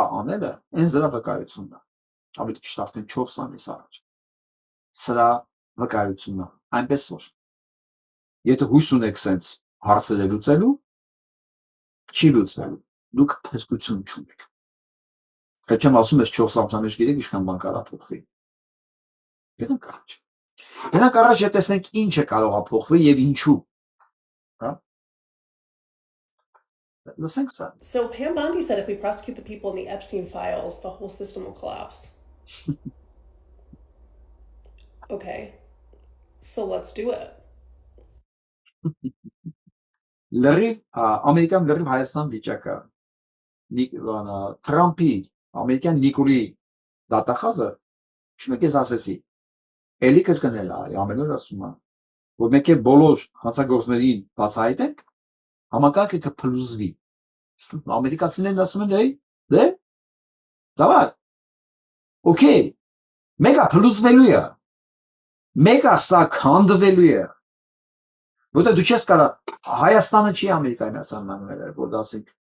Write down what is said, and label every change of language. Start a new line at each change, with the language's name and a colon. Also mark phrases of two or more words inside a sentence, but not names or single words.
Armenian: անելը հենց դրա վկայությունն է, ավելի ճիշտ արդեն 4 ամիս առաջ։ Սրա վկայությունն է, այնպես որ եթե հույս ունեք սենց հարցերը լուծելու, չի լուծվելու, դուք փրկություն չունեք։ Այդ չեմ ասում, ես 4 ամսի մեջ գիտեք ինչքան բան կարող է փոխվի։ Գնանք առաջ։ Գնանք առաջ եւ տեսնենք ինչ է կարող է փոխվել եւ ինչու։ Հա?
English: Listen, So Pam Bondi said if we prosecute the people in the Epstein files, the whole system will collapse. Okay, so let's do it.
Armenian: Լրիվ ամերիկան լրիվ Հայաստան վիճակը Թրամփի ամերիկյան Նիկոլի դատախազը չմեկ ես ասեցի էլի կրկնել է ամեն օր ասում է որ մեկ է բոլոր հանցագործներին բացահայտենք համակարգը կփլուզվի ամերիկացիներն ասում են դե դավայ օքեյ մեկը փլուզվելու է մեկը սա քանդվելու է որտեղ դու չես կարող Հայաստանը չի Ամերիկայի Միացյալ Նահանգները որ ասենք